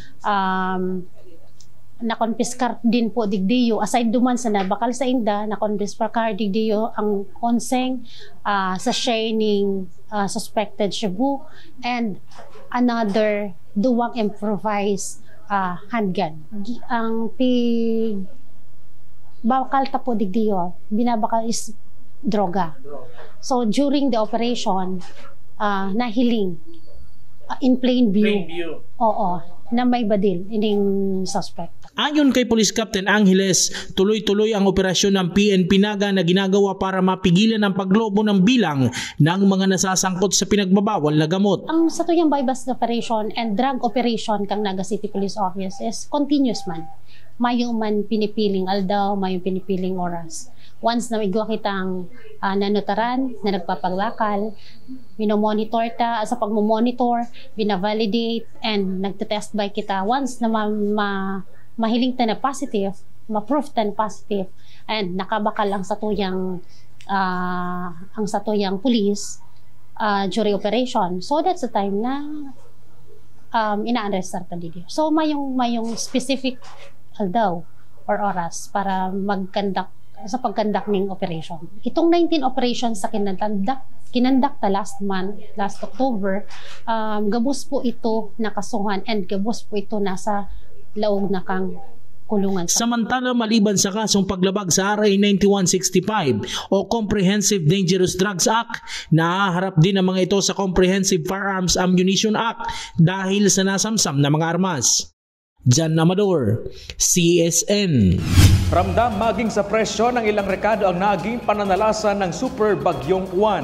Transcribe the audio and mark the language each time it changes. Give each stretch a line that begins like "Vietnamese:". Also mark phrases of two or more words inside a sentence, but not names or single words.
Bikol: Nakonpiskar din po digdiyo aside duman sa nabakal sa inda, nakonpiskar digdiyo ang onseng sachet suspected shabu
English: and another
Bikol: duwang
English: improvised handgun.
Bikol: Ang bakal ta po digdiyo, binabakal is droga.
English: So during the operation, nahiling in plain view.
Bikol: Oo, na may badil ining suspect.
Filipino: Ayon kay Police Captain Angeles, tuloy-tuloy ang operasyon ng PNP Naga na ginagawa para mapigilan ang paglobo ng bilang ng mga nasasangkot sa pinagbabawal na gamot.
Bikol: Ang sa tuyang
English: buy-bust operation and drug operation kang Naga City Police Office is continuous man.
Bikol: Mayong man pinipiling aldaw, mayong pinipiling oras. Once na igwa kitang nanutaran na nagpapaglakal, minomonitor ta, sa pagmomonitor, binavalidate, and nagtetest by kita. Once na mahiling ta na positive, ma-proof ta na positive, and nakabakal ang satuyang police
English: during operation. So that's the time
Bikol: na ina-arrestar ta dito. So mayong specific aldaw or oras para sa pagkandak ng operation. Itong 19 operations sa kinandak ta
English: last October,
Bikol: gabos po ito nakasuhan and gabos po ito nasa laog na kang kulungan.
Filipino: Samantala, maliban sa kasong paglabag sa RA 9165 o Comprehensive Dangerous Drugs Act, nahaharap din ang mga ito sa Comprehensive Firearms Ammunition Act dahil sa nasamsam na mga armas. Jan Amador, CSN. Ramdam maging sa presyo ng ilang rekado ang naging pananalasan ng Super Bagyong Juan.